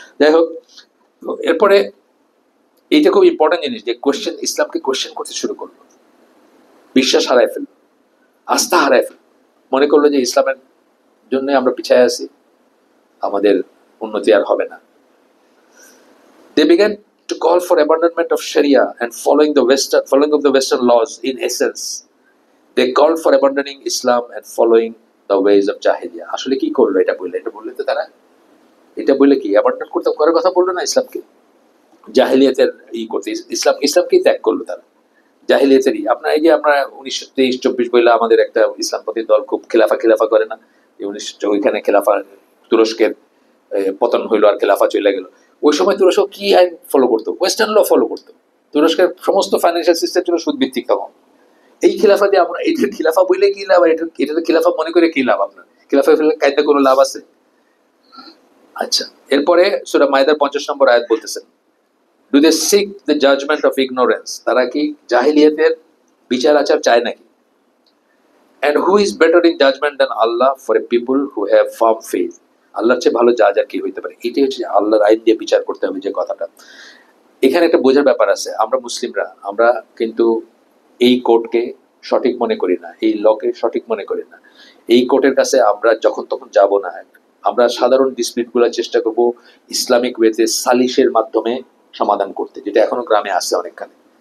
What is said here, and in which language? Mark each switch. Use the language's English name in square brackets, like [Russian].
[Bangla] যাই হোক, এরপরে এইটা খুব ইম্পর্টেন্ট জিনিস যে কোয়েশ্চেন, ইসলামকে কোয়েশ্চেন করতে শুরু করলো, বিশ্বাস হারায় ফেললো, আস্থা হারায় ফেললো, মনে করলো যে ইসলামের জন্য আমরা পিছায় আছি, আমাদের উন্নতি আর হবে না। [English] They began to call for abandonment of Sharia and following of the Western laws. In essence, they called for abandoning Islam and following the ways of Jahiliyyah. [Bangla] আসলে কি করলো? এটা বললে তো তারা, এটা বললে কি অ্যাবান্ডন করতে করার কথা বললো না ইসলামকে, জাহিলিয়াতের ই করতে, ইসলামকেই ত্যাগ করলো তারা, জাহিলিয়াতেরই। আপনার এই যে আমরা 1923-24 বইলা আমাদের একটা ইসলামপন্থী দল খুব খেলাফা করে না, ওইখানে খেলাফা, তুরস্কের পতন হইলো আর খেলাফা চলে গেল। ওই সময় তুরস্ক কি আইন ফলো করতো? ওয়েস্টার্ন ল ফলো করতো। তুরস্কের সমস্ত ফাইন্যান্সিয়াল সিস্টেম ছিল সুদ ভিত্তিক তখন। এই খেলাফা দিয়ে আমরা, এটা খিলাফা বইলে কি লাভ? এটা খিলাফা মনে করে কি লাভ? আপনার খিলাফা কায়দা কোনো লাভ আছে? আচ্ছা, এরপরে সূরা মাইদার 50 নম্বর আয়াত বলতেছেন, [English] Do they seek the judgement of ignorance? [Bangla] তারা কি জাহিলিয়াতের বিচার আচার চায় নাকি? [English] And who is better in judgment than Allah for a people who have firm faith? [Bangla] আল্লাহর চেয়ে ভালো জাজ আর কি হইতে পারে? এটাই হচ্ছে আল্লাহর আইন দিয়ে বিচার করতে হবে যে কথাটা। এখানে একটা বোঝার ব্যাপার আছে, আমরা মুসলিমরা, আমরা কিন্তু এই কোর্টকে সঠিক মনে করি না, এই লকে সঠিক মনে করি না। এই কোর্টের কাছে আমরা যখন তখন যাব না। আমরা সাধারণ ডিসপিউটগুলো চেষ্টা করব ইসলামিক ওয়েতে সালিশের মাধ্যমে সমাধান করতে, যেটা এখনো গ্রামে আছে অনেকখানে।